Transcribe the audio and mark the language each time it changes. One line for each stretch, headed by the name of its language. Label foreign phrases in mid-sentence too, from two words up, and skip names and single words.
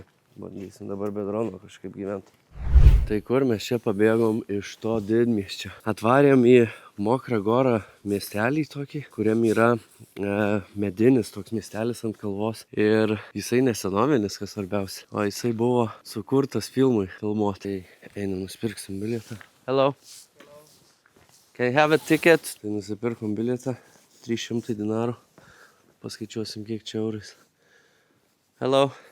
Lithuanian: Bandysim dabar be drono kažkaip gyventi. Tai kur mes čia pabėgom iš to didmiesčio? Atvarėm į Mokra Gora miestelį tokį, kuriam yra medinis toks miestelis ant kalvos. Ir jisai nesenovinis, kas svarbiausia. O jisai buvo sukurtas filmui filmuoti. Tai einam, nusipirksim bilietą.
English: Hello. Can I have a ticket?
Lithuanian: Tai nusipirkom bilietą. 300 dinarų. Paskaičiuosim, kiek čia eurais.
English: Hello.